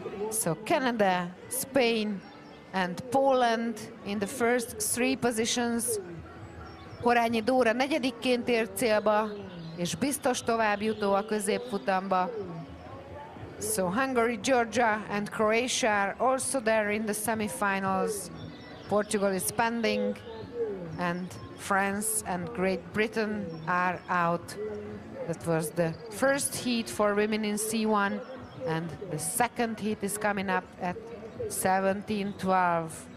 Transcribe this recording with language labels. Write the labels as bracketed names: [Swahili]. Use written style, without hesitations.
[English] So Canada, Spain, and Poland in the first three positions. [Hungarian] Horányi Dóra negyedikként ért célba, és biztos továbbjutó a középfutamba. [English] So Hungary, Georgia, and Croatia are also there in the semifinals. Portugal is pending, and France and Great Britain are out. That was the first heat for women in C1, and the second heat is coming up at 17:12.